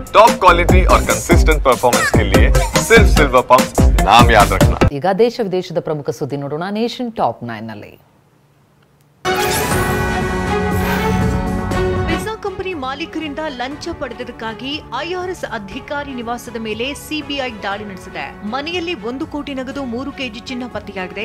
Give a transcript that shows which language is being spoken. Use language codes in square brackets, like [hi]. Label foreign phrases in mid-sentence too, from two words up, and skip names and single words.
[en] top quality [hi] और [en] consistent performance [hi] के लिए सिर्फ सिल्वर पंप नाम याद रखना। [kn] ಈಗ ದೇಶ ವಿದೇಶದ ಪ್ರಮುಖ ಸುದ್ದಿ ನೋಡೋಣ ನೇಷನ್ ಟಾಪ್ 9 ನಲ್ಲಿ. ಪಿಜ್ಜಾ ಕಂಪನಿ ಮಾಲೀಕರಿಂದ ಲಂಚ ಪಡೆದದಕ್ಕಾಗಿ ಐಆರ್ಎಸ್ ಅಧಿಕಾರಿ ನಿವಾಸದ ಮೇಲೆ ಸಿಬಿಐ ದಾಳಿ ನಡೆಸಿದೆ. ಮನೆಯಲ್ಲಿ 1 ಕೋಟಿ ನಗದು 3 ಕೆಜಿ ಚಿನ್ನ ಪತ್ತೆಯಾಗಿದೆ.